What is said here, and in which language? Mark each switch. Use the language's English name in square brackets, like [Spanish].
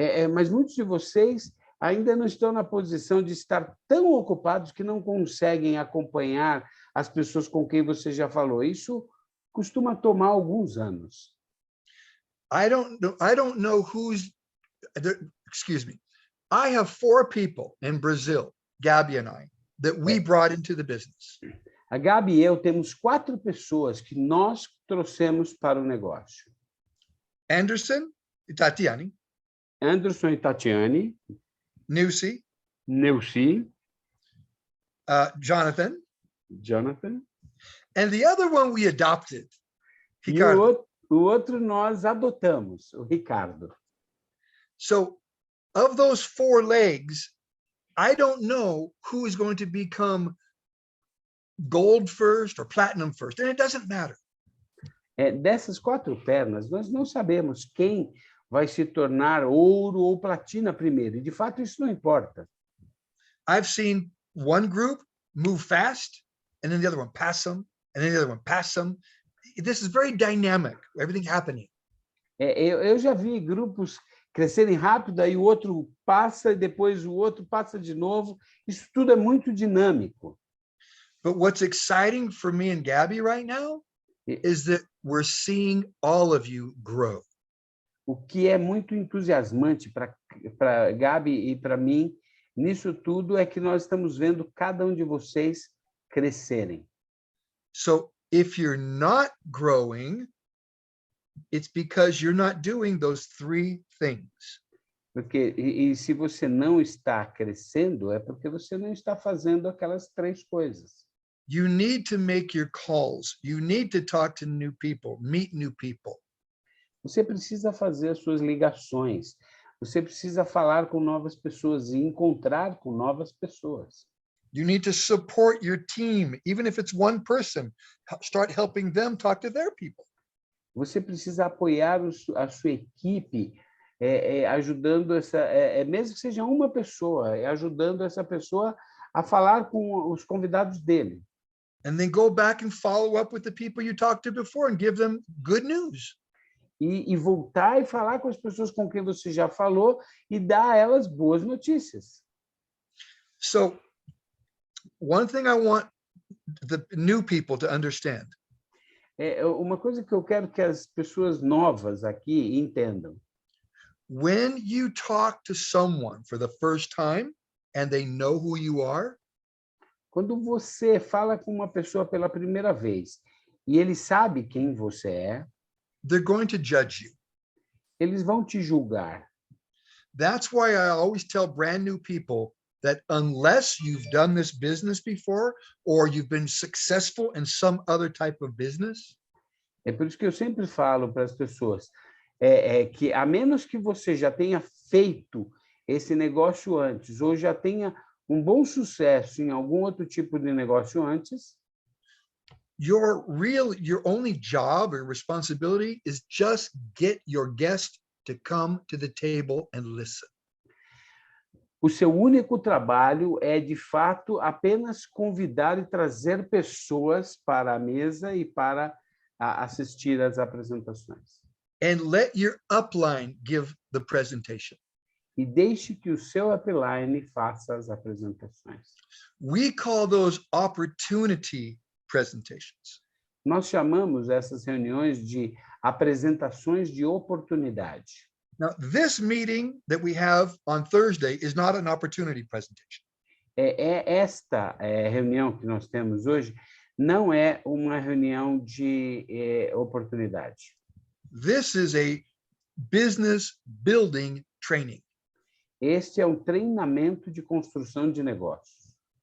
[Portuguese] Mas muitos de vocês ainda não estão na posição de estar tão ocupados que não conseguem acompanhar as pessoas com quem você já falou. Isso costuma tomar alguns anos. [English] I don't know who's, excuse me. I have 4 people in Brazil, Gabby and I, that we brought into the business. [Portuguese] A Gabi e eu temos 4 pessoas que nós trouxemos para o negócio. Anderson e Tatiane, Anderson e Tatiane, Newsy, Neuci, Jonathan, Jonathan, [English] and the other one we adopted, [Portuguese] e Ricardo. o outro nós adotamos, o Ricardo. [English] So of those 4 legs, I don't know who is going to become gold first or platinum first, and it doesn't matter. [Portuguese] Dessas 4 pernas, nós não sabemos quem vai se tornar ouro ou platina primeiro, e de fato isso não importa. [English] I've seen one group move fast, and then the other one pass them, and then the other one pass them. This is very dynamic, everything happening. [Portuguese] Eu já vi grupos crescerem rápido, aí o outro passa, e depois o outro passa de novo. Isso tudo é muito dinâmico. [English] But what's exciting for me and Gabby right now is that we're seeing all of you grow. [Portuguese] O que é muito entusiasmante para Gabi e para mim nisso tudo é que nós estamos vendo cada um de vocês crescerem. [English] So if you're not growing, it's because you're not doing those 3 things. [Portuguese] Porque e se você não está crescendo, é porque você não está fazendo aquelas 3 coisas. [English] You need to make your calls. You need to talk to new people, meet new people. [Portuguese] Você precisa fazer as suas ligações. Você precisa falar com novas pessoas e encontrar com novas pessoas. [English] You need to support your team, even if it's one person. Start helping them talk to their people. [Portuguese] Você precisa apoiar a sua equipe, ajudando mesmo que seja uma pessoa, ajudando essa pessoa a falar com os convidados dele. [English] And then go back and follow up with the people you talked to before and give them good news. [Portuguese] E voltar e falar com as pessoas com quem você já falou e dar a elas boas notícias. [English] So one thing I want the new people to understand. [Portuguese] Uma coisa que eu quero que as pessoas novas aqui entendam. [English] When you talk to someone for the first time and they know who you are, [Portuguese] quando você fala com uma pessoa pela primeira vez e ele sabe quem você é, [English] they're going to judge you. [Portuguese] Eles vão te julgar. [English] That's why I always tell brand new people that unless you've done this business before or you've been successful in some other type of business, [Portuguese] é por isso que eu sempre falo para as pessoas que a menos que você já tenha feito esse negócio antes ou já tenha um bom sucesso em algum outro tipo de negócio antes, [English] your only job or responsibility is just get your guest to come to the table and listen. [Portuguese] O seu único trabalho é, de fato, apenas convidar e trazer pessoas para a mesa e para assistir às apresentações. [English] And let your upline give the presentation. [Portuguese] E deixe que o seu upline faça as apresentações. [English] We call those opportunity presentations. [Portuguese] Nós chamamos essas reuniões de apresentações de oportunidade. [English] Now, this meeting that we have on Thursday is not an opportunity presentation. [Portuguese] Esta reunião que nós temos hoje não é uma reunião de oportunidade. [English] This is a business building training. [Portuguese] Este é um treinamento de construção de negócios.